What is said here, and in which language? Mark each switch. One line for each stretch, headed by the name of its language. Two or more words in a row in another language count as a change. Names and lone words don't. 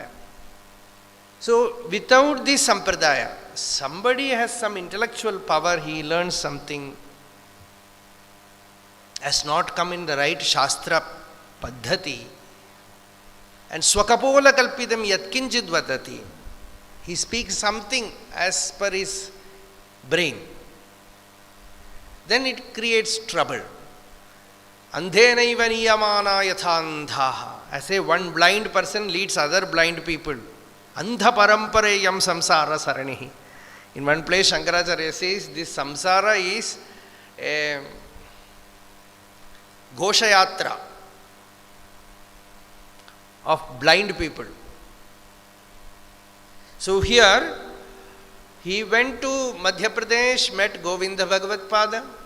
English: So, without this Sampradaya, somebody has some intellectual power, he learns something, has not come in the right
Sanskrit: Shastra Paddhati,
English: and
Sanskrit: Swakapola Kalpidam Yatkinchid Vadati,
English: he speaks something as per his brain, then it creates trouble.
Sanskrit: Andhenaiva niyamana yathandhaha.
English: I say one blind person leads other blind people.
Sanskrit: Andha parampareyam samsara saranihi.
English: In one place, Shankaracharya says this samsara is a Ghoshayatra of blind people. So here, he went to Madhya Pradesh, met Govinda Bhagavat Pada.